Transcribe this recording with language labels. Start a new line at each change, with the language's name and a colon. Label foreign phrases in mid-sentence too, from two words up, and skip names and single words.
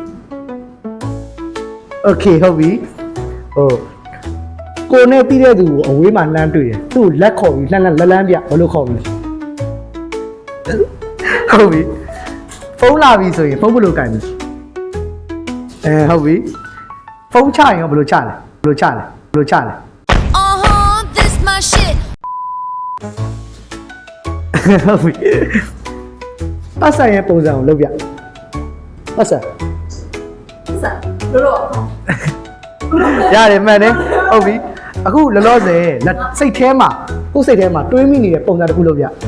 Burmese: โอเคဟုတ်ပြီဟိုကိုနဲ့ပြီးတဲ့သူကိုအဝေးမှာလှမ်းတွေ့တယ်သူ့လက်ခေါ်ပြီးလှမ်းလန်းပြဘယ်လိုခေါ်မလဲဟုတ်ပြီဖုန်းလာပြီဆိုရင်ဖုန်းဘယ်လိုကင်မလဲဟုတ်ပြီဖုန်းချရင်ရောဘယ်လိုချလဲဘယ်လိုချလဲ
English: this my shit
Burmese: ဟုတ်ပြီပတ်စံရဲ့ပုံစံကိုလုပ်ပြပတ်စံလို့ရတယ်မှန်တယ်ဟုတ်ပြီအခုလောလောဆယ်စိတ်ထဲမှာကိုယ်စိတ်ထဲမှာတွေးမိနေတဲ့ပုံစံတစ်ခုလုပ်ပြ